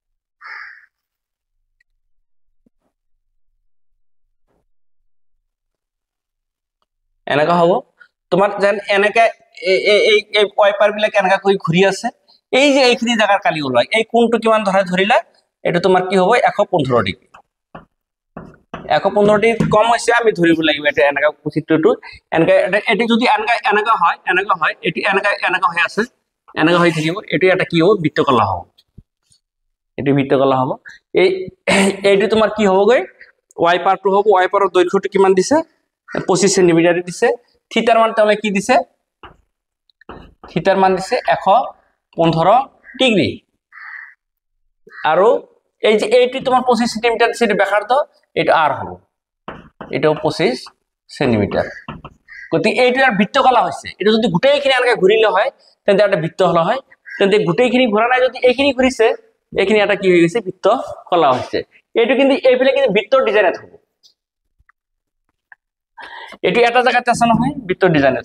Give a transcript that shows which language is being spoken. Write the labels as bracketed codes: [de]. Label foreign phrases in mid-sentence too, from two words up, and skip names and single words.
[as] এনেকা হ'ব তোমার যেন এনেকা এই ওয়াইপার বিলাক এনেকা কই ঘুরি আছে এই যে এইখিনি জায়গার কালি ওলাই এই কোণটো কিমান ধৰিলা এটা তোমার কি হবে 115 ডিগ্রি 115 ডিগ্রি কম হইছে আমি ধরিব লাগিব এটা এনেকা চিত্ৰটো এনেকা এটি যদি এনেকা হয় এটি এনেকা হৈ আছে এনেকা হৈ থাকিব এটি এটা কি হ'ব বৃত্তকলা হ'ব এটি বৃত্তকলা হ'ব এইটো তোমাৰ কি হ'বগৈ ওয়াইপাৰটো হ'ব ওয়াইপাৰৰ দৈৰ্ঘ্যটো কিমান দিছে 25 সেন্টিমিটাৰ দিছে থিটাৰ মান তাহলে কি দিছে থিটাৰ মান দিছে 115 ডিগ্রি আৰু এই যে এইটি তোমার 25 সেন্টিমিটার দিছে ব্যাসার্ধ এটা আর হলো এটাও 25 সেন্টিমিটার গতি এইটার বৃত্তকলা হইছে এটা যদি গোটেইখিনি এনেকা ঘুরিলে হয় তেন্তে এটা বৃত্তকলা হয় তেন্তে গোটেইখিনি ঘোরা নাই যদি এইখিনি ঘুরিছে এইখিনি এটা কি হই গেছে বৃত্তকলা হইছে এইটো কিন্তু এইফালে কিন্তু বৃত্ত ডিজাইনত হ'ব এটি এটা জায়গাতে আছে নহয় বৃত্ত ডিজাইনত